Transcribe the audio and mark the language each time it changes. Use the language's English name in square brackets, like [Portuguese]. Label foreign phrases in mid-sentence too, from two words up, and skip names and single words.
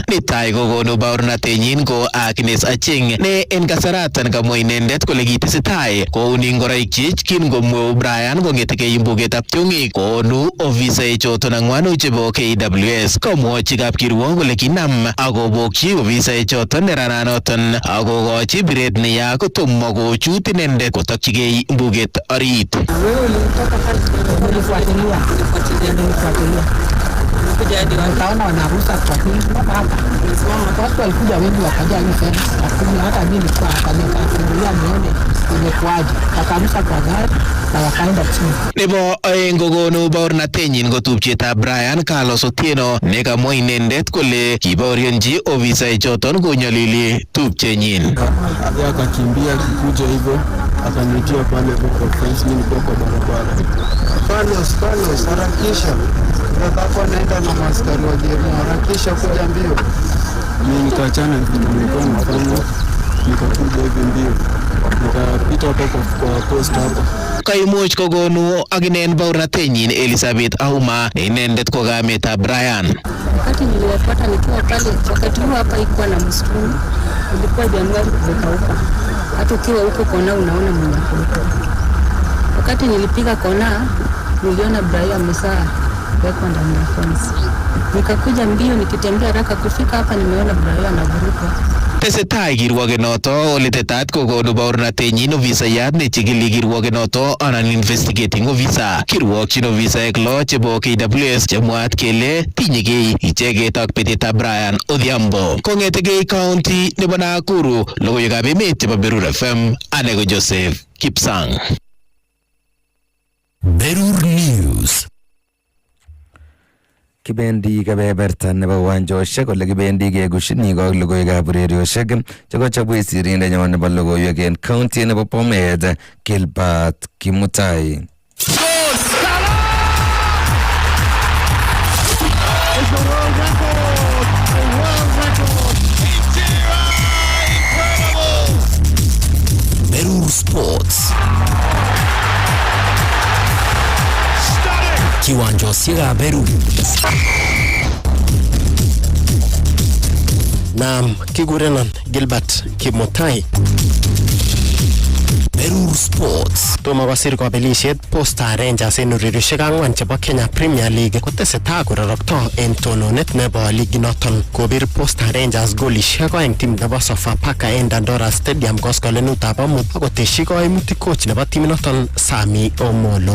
[Kalenjin] Netai kokonu baurnatenyin ko Agnes Aching ne en kasaratan kamwa inendet kole kitesetai kouni ngoroikyik kingomweu Brian kong'etegei mbugetab tiong'ik konu ofisai choton ang'wanu chebo KWS. Komwochi kapkirwok kole kinam akobokyi ofisai choton nerananoton akokochi biret neya kotomo kochut inendet kotokyigei mbuget orit. [Swahili] Nikaona wanaruhusa kwa hii hapa. Watu walikuja wengi wakaja hii fence, lakini hata mimi nilikuwa hapa nikafungulia nione imekuaje. Wakaruhusa kwa gari na wakaenda chini. [Kalenjin] Nebo oeng kokonu baurnatenyin ko tupchetab Brian Carlos Otieno ne kamwa inendet kole kibaorionchi ofisai choton konyolili tupchenyin. [Swahili] Akakimbia akikuja hivyo akanitia pale kwa fence, mimi niko kwa barabara. Carlos, harakisha. Nataka naenda na maskari wa jeri, harakisha kuja mbio. Mimi nikaachana nilikuwa nafanya, nikakuja hivi mbio. Nikapita hapo kwa post hapo. Kaimuch kokonu akinen baurnatenyin Elizabeth Auma ne inendet ko kametab Brian. Wakati niliwafuata nikiwa pale, wakati huo hapa ikuwa na msituni, ilikuwa Januari kumekauka. Hata ukiwa huko kona unaona mnyako. Wakati nilipiga kona, niliona Brian amesaa wekwa ndani ya fence. Nikakuja mbio nikitembea haraka kufika hapa, nimeona Brian anavuruka. [Kalenjin] Tesetai kirwoget noto ole tetat kokonu baurnatenyin ofisayat nechigili kirwoget noto anan [English] investigating officer. [Kalenjin] Kirwokyin ofisaek lo chebo KWS chemwaat kele tinyegei icheget ak betetab Brian Odhiambo. Kong'etegei county nebo Nakuru, logoiwekab emet chebo Berur FM, ane ko Joseph Kipsang. Berur News. Kibendi kebeberta nebo uwanjoshek ole kibendi kegushini ak logoiwekab urerioshek chekochobwech sirindenyon nebo logoiwek en county nebo Bomet, Gilbert Kimutai. Berur Sports. Kiwanjosiekab Berur. Naam, kigurenon Gilbert Kimutai. Berur Sports. Tomo kosir kabelisiet Posta Rangers en urerioshek ang'wan chebo Kenya Premier League kotesetai kororokto en tononet nebo ligi noton. Kobir Posta Rangers golishek oeng timit nebo Sofapaka en Dandora Stadium koskolenutab amut akotesyi koimutik coach nebo timit noton Sami Omolo.